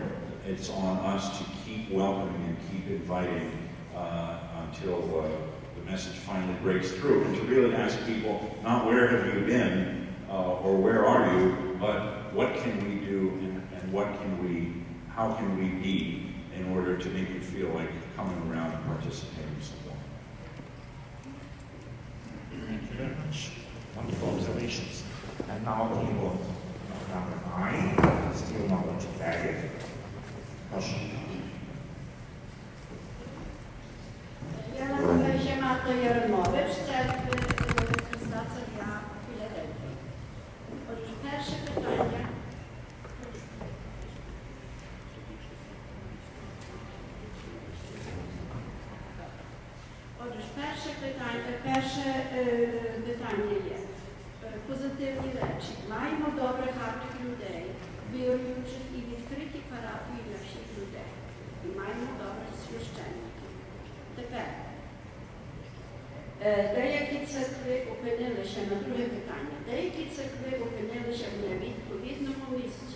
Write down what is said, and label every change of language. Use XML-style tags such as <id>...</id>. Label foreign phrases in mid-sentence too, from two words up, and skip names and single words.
<en>It's on us to keep welcoming and keep inviting until the message finally breaks through, and to really ask people, not where have you been or where are you, but what can we do and how can we be in order to make you feel like coming around and participating somewhere. Thank you very much. Wonderful observations. And now table number 9, still knowledge baggage.</en> <pl>Proszę. Ja nazywam się Marta Jaromowicz, z Cerkwy Chrystusa w Filadelfii. Otóż pierwsze pytanie. Pytanie jest</pl> <uk>pozytywні речі. Маємо добрих, гарних людей, віруючих і відкриті парафії для всіх людей. І маємо добрих священників. Тепер, деякі церкви опинилися, на друге питання, деякі церкви опинилися в невідповідному місці.</uk>